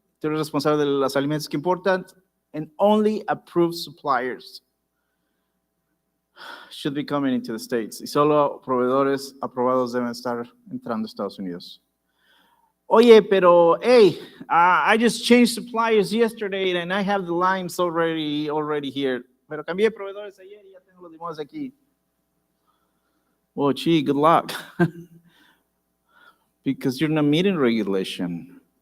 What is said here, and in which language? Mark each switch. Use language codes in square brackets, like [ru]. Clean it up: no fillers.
[es] Tú eres responsable de los alimentos que importan, and only approved suppliers. should be coming into the States. Y solo proveedores aprobados deben estar entrando a Estados Unidos. [en] Oye, pero, hey, I just changed suppliers yesterday and I have the lines already here. [es] Pero cambié proveedores ayer y ya tengo los limones aquí. [en] Oh, gee, good luck. Because you're not meeting regulation.